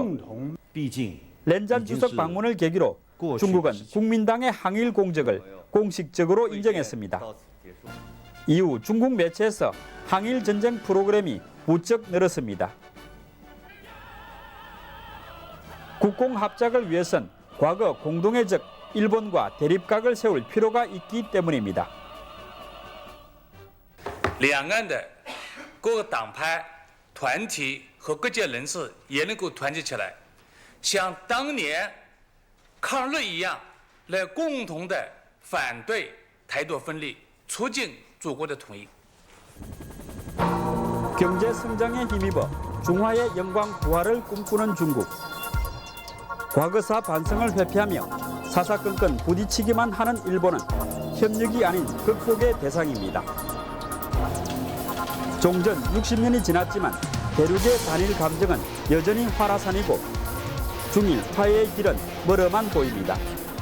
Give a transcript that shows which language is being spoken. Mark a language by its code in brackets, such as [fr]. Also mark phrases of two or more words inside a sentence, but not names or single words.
[ko] 렌잔 주석 방문을 계기로 중국은 국민당의 항일 공적을 공식적으로 인정했습니다. 이후 중국 매체에서 항일 전쟁 프로그램이 부쩍 늘었습니다. 국공 합작을 위해선 과거 공동의 적 일본과 대립각을 세울 필요가 있기 때문입니다. [zh] 两岸的各个党派、团体和各界人士也能够团结起来，像当年抗日一样，来共同的反对台独分裂，促进祖国的统一。 [ko] 경제 성장에 힘입어 중화의 영광 부활을 꿈꾸는 중국. 과거사 반성을 회피하며 사사건건 부딪히기만 하는 일본은 협력이 아닌 극복의 대상입니다. 종전 60년이 지났지만 대륙의 단일 감정은 여전히 활화산이고 중일 화해의 길은 멀어만 보입니다.